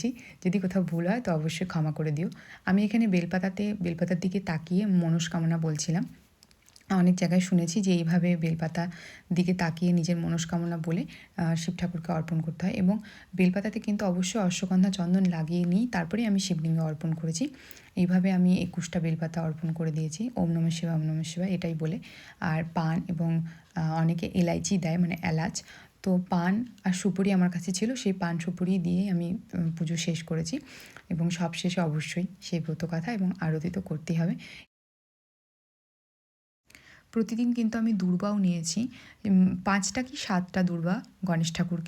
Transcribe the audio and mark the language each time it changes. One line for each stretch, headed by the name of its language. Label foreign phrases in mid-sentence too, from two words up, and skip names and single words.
Bangla: যদি কোথাও ভুল হয় তো অবশ্যই ক্ষমা করে দিও। আমি এখানে বেলপাতার দিকে তাকিয়ে মনস্কামনা বলছিলাম। অনেক জায়গায় শুনেছি যে এইভাবে বেলপাতা দিকে তাকিয়ে নিজের মনস্কামনা বলে শিব ঠাকুরকে অর্পণ করতে হয়, এবং বেলপাতাতে কিন্তু অবশ্যই অশ্বগন্ধা চন্দন লাগিয়ে নিই, তারপরে আমি শিবলিঙ্গে অর্পণ করেছি। এইভাবে আমি 21টা বেলপাতা অর্পণ করে দিয়েছি,
Sanskrit: ওম নমঃ শিবায় ওম নমঃ শিবায়
Bangla: এটাই বলে। আর পান এবং অনেকে এলাইচি দেয়, মানে এলাচ। তো পান আর সুপুরি আমার কাছে ছিল, সেই পান সুপুরি দিয়ে আমি পুজো শেষ করেছি। এবং সব শেষে অবশ্যই সেই ব্রতকথা এবং আরতি তো করতেই হবে। প্রতিদিন কিন্তু আমি দূর্বাও নিয়েছি, 5টা কি 7টা দূর্বা গণেশ ঠাকুরকে।